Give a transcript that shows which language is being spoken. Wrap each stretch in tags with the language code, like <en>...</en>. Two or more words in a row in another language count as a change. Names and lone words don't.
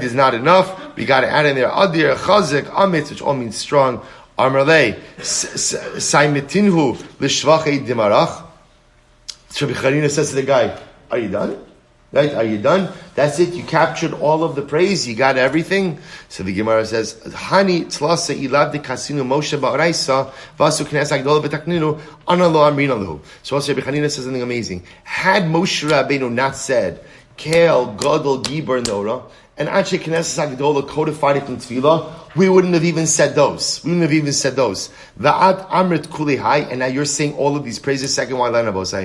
<en>There's not enough. We got to add in there</en> <he>Adir, Chazak, Amitz,</he> <en>which all means strong.</en> <arc>Amrle, Saimetinhu, Lishvachei Dimarach.</arc> <en>Rabbi Chanina says to the guy, are you done? Right? Are you done? That's it? You captured all of the praise? You got everything? So the Gemara says,</en> <arc>Hani tlasa ilav de kasinu Moshe ba'oraisa vasu knes agdol v'takninu analo amrin alahu.</arc> <en>So also Rabbi Chanina says something amazing. Had Moshe Rabbeinu not said,</en> <he>Kel, Gadol, Gibar, Nora,</he> <en>and</en> <he>Anshe Knesset Agdola</he> <en>codified it in Tefillah, we wouldn't have even said those.</en> <arc>Va'at Amrit Kulihai,</arc> <en>and now you're saying all of these praises, second one line of Osai.</en>